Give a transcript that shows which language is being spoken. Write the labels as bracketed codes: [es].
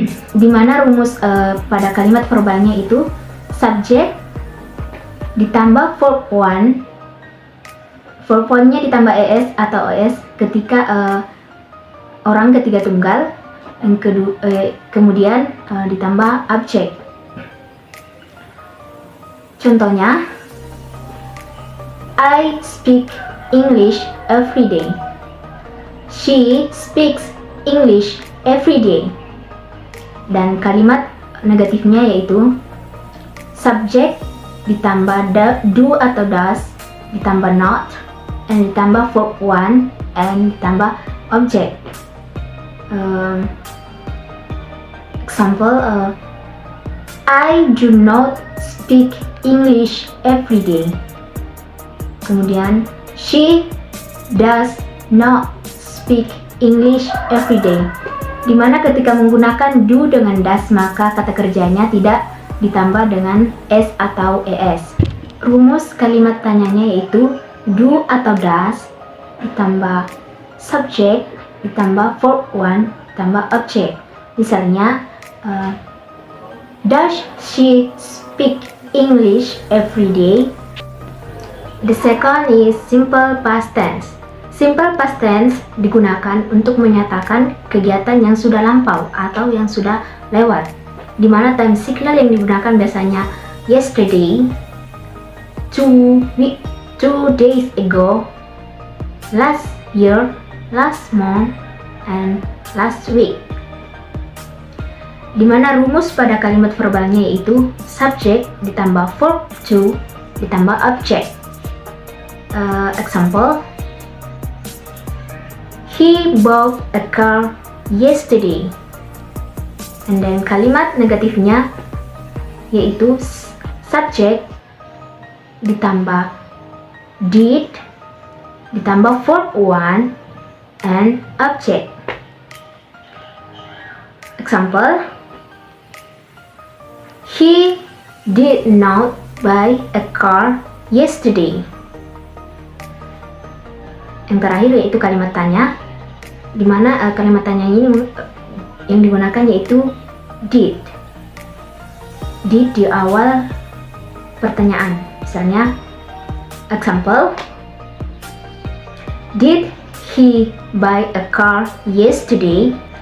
[id] Di mana rumus pada kalimat verbalnya itu subject ditambah verb one, verb one-nya ditambah es atau os ketika orang ketiga tunggal, yang kemudian ditambah objek. Contohnya, [en] I speak English every day. She speaks English every day. [id] Dan kalimat negatifnya yaitu subject ditambah do atau does ditambah not and ditambah verb one and ditambah object. [en] Example, I do not speak English every day. [id] Kemudian, [en] she does not speak English every day. [id] Dimana ketika menggunakan do dengan does maka kata kerjanya tidak ditambah dengan s atau es. Rumus kalimat tanyanya yaitu do atau does ditambah subject ditambah verb one ditambah object. Misalnya, [en] does she speak English every day? The second is simple past tense. [id] Simple past tense digunakan untuk menyatakan kegiatan yang sudah lampau atau yang sudah lewat, di mana time signal yang digunakan biasanya [en] yesterday, 2 days ago, last year, last month, and last week. [id] Di mana rumus pada kalimat verbalnya yaitu subject ditambah verb to ditambah object. [en] Example, he bought a car yesterday. And then [id] kalimat negatifnya yaitu subject ditambah did ditambah verb one and object. [en] Example, he did not buy a car yesterday. [id] Yang terakhir yaitu kalimat tanya, di mana kalimat tanya ini yang digunakan yaitu did. Did di awal pertanyaan. Misalnya, [en] example, did he buy a car yesterday?